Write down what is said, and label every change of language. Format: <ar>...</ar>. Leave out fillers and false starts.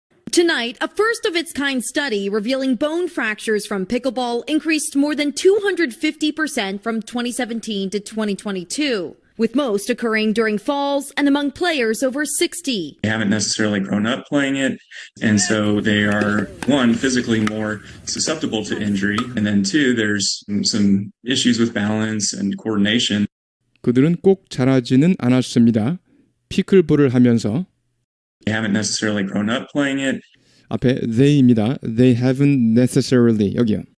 <en>Tonight, a first of its kind study revealing bone fractures from pickleball increased more than 250% from 2017 to 2022, with most occurring during falls and among players over 60. They haven't necessarily grown up playing it, and so they are, one, physically more susceptible to injury, and then two, there's some issues with balance and coordination.</en> <ko>그들은 꼭 자라지는 않았습니다. 피클볼을 하면서</ko> <en>They haven't necessarily grown up playing it.</en> <ko>앞에 they입니다.</ko> <en>They haven't necessarily 여기요.</en>